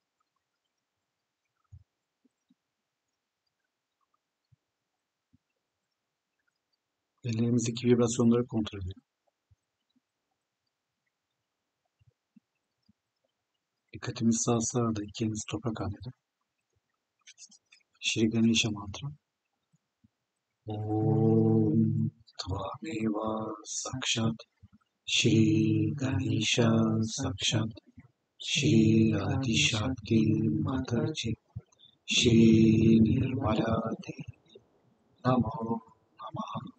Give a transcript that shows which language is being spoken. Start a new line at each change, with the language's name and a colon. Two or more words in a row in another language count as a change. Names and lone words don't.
Turkish: Ellerimizdeki vibrasyonları kontrol edelim. Dikkatimiz sağ da iki elimiz toprak hanede. Shri Ganesha mantra.
Sanskrit: ॐ त्वमेव साक्षात् श्री गणेश साक्षात् श्री आदि शक्ति माताजी श्री निर्मला देवी नमो नमः.